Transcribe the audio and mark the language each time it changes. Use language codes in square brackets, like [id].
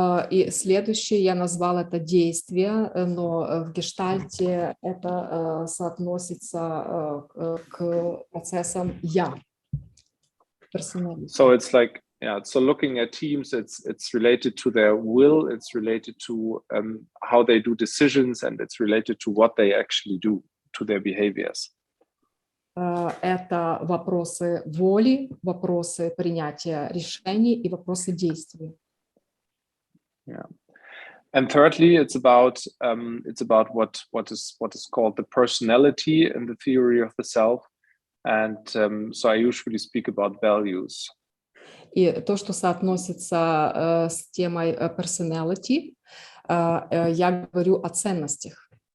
[ru] И следующее я назвал это действие, но в гештальте это соотносится к процессам я. [en] So it's like, yeah, so looking at teams, it's related to their will, it's related to how they do decisions, and it's related to what they actually do, to their behaviors. [ru] Это вопросы воли, вопросы принятия решений и вопросы действий. [en] Yeah. And thirdly, it's about what is called the personality in the theory of the self. And so I usually speak about values. [ru] И то, что соотносится с темой personality, я говорю о ценностях.